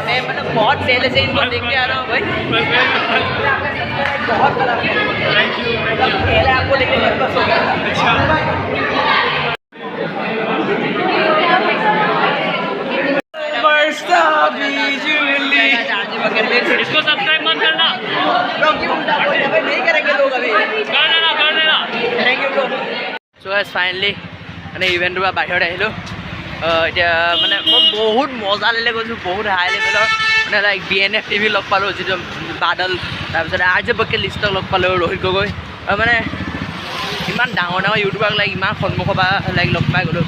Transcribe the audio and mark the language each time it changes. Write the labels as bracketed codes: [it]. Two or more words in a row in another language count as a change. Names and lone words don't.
[hi] मैं मतलब बहुत पहले से इनको देखते आ रहा हूँ भाई, बहुत बड़ा मतलब पहले आपको लेके बस हो गया। इसको सब्सक्राइब मत करना नहीं करेंगे लोग अभी। कर देना [en] Thank you bro. so guys [as] ফাইনেলি মানে ইভেণ্টটোৰ পৰা বাহিৰত আহিলোঁ। এতিয়া মানে মই বহুত মজা লাগিলে গৈছোঁ, বহুত [en] high level [as] মানে লাইক BNF TV লগ পালোঁ, যিটো বাদল, তাৰপিছত RJ বকেট লিষ্টক লগ পালোঁ, ৰোহিত গগৈ, মানে ইমান ডাঙৰ ডাঙৰ ইউটিউবাৰক লাইক ইমান সন্মুখৰ পৰা লাইক লগ পাই গ'লোঁ।